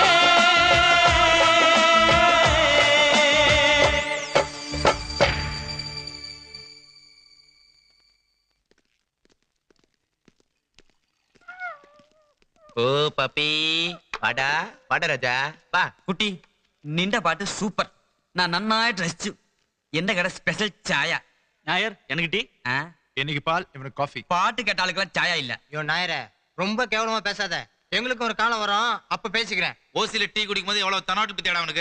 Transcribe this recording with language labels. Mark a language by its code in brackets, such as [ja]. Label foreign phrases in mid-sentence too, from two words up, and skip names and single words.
[ta] ஓ பப்பி வாடா வாடா ராஜா வா [ml] കുട്ടി നിന്റെ പാട്ട് സൂപ്പർ ഞാൻ നന്നായിട്ട് രസിച്ചു എന്റെ കട സ്പെഷ്യൽ ചായ [ta] நாயர் எனக்கு டீ ആ எனக்கு பால் இவனுக்கு காஃபி [ml] പാട്ട് കേട്ട ആളുകളെ ചായ ഇല്ല [ta] ஐயோ நாயரே ரொம்ப கேவலமா பேசாத எங்களுக்கு ஒரு காலம் வரும் அப்ப பேசிக்கிறேன் ஓசில டீ குடிக்கும் போது எவ்வளவு தன்னாட்டு பத்தியாடா அவனுக்கு